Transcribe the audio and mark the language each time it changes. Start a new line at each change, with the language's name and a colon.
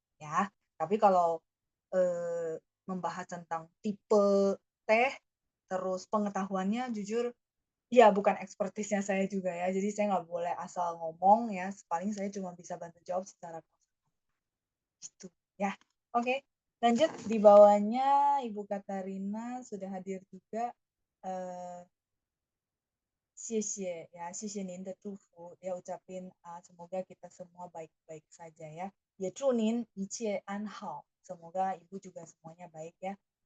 Indonesian: Ya, tapi kalau membahas tentang tipe teh, terus pengetahuannya jujur, ya bukan ekspertisnya saya juga ya. Jadi saya nggak boleh asal ngomong ya. Paling saya cuma bisa bantu jawab secara gitu ya. Oke, lanjut di bawahnya Ibu Katarina sudah hadir juga.
Chinese: Eh, 谢谢 ya, 谢谢您的祝福.
Indonesian: Dia ucapin semoga kita semua baik-baik saja ya.
Chinese: Ya 祝您一切安好.
Indonesian: Semoga Ibu juga semuanya baik ya.